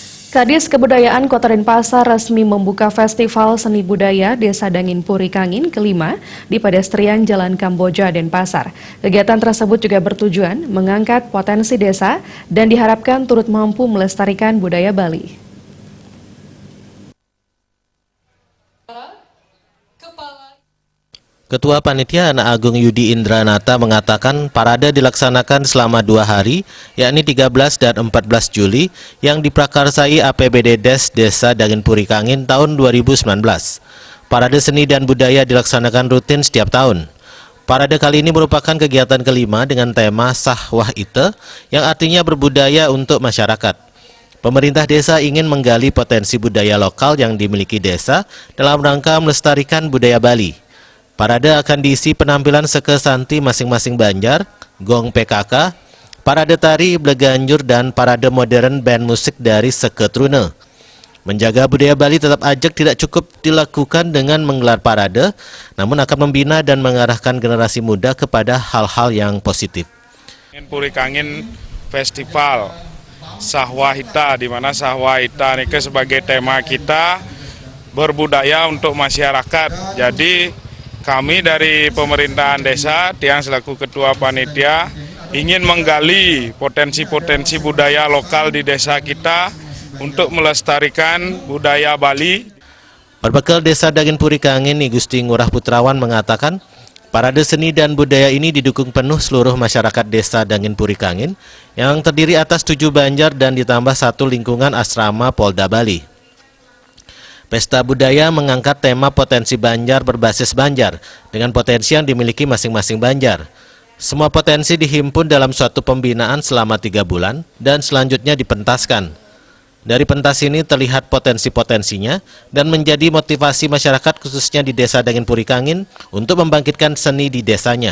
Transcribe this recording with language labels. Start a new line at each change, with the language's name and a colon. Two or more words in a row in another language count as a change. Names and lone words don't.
Indonesian: Kadis Kebudayaan Kota Denpasar resmi membuka Festival Seni Budaya Desa Dangin Puri Kangin kelima di pedestrian Jalan Kamboja, Denpasar. Kegiatan tersebut juga bertujuan mengangkat potensi desa dan diharapkan turut mampu melestarikan budaya Bali. Ketua Panitia Anak Agung Yudi Indranata mengatakan parade dilaksanakan selama 2 hari, yakni 13 dan 14 Juli, yang diprakarsai APBD Des Desa Dangin Puri Kangin tahun 2019. Parade seni dan budaya dilaksanakan rutin setiap tahun. Parade kali ini merupakan kegiatan kelima dengan tema Sahwah Ite, yang artinya berbudaya untuk masyarakat. Pemerintah desa ingin menggali potensi budaya lokal yang dimiliki desa dalam rangka melestarikan budaya Bali. Parade akan diisi penampilan sekesanti masing-masing Banjar, gong PKK, parade tari Bleganjur, dan parade modern band musik dari Seketrune. Menjaga budaya Bali tetap ajak tidak cukup dilakukan dengan menggelar parade, namun akan membina dan mengarahkan generasi muda kepada hal-hal yang positif. Puri Kangin Festival Sahwah Ita, di mana Sahwah Ita ini sebagai tema kita berbudaya untuk masyarakat. Jadi kami dari pemerintahan desa, Tiang selaku ketua panitia, ingin menggali potensi-potensi budaya lokal di desa kita untuk melestarikan budaya Bali. Berbekal Desa Dangin Puri Kangin, I Gusti Ngurah Putrawan mengatakan, parade seni dan budaya ini didukung penuh seluruh masyarakat Desa Dangin Puri Kangin yang terdiri atas 7 Banjar dan ditambah 1 lingkungan asrama Polda Bali. Pesta budaya mengangkat tema potensi Banjar berbasis Banjar dengan potensi yang dimiliki masing-masing Banjar. Semua potensi dihimpun dalam suatu pembinaan selama 3 bulan dan selanjutnya dipentaskan. Dari pentas ini terlihat potensi-potensinya dan menjadi motivasi masyarakat khususnya di Desa Dangin Puri Kangin untuk membangkitkan seni di desanya.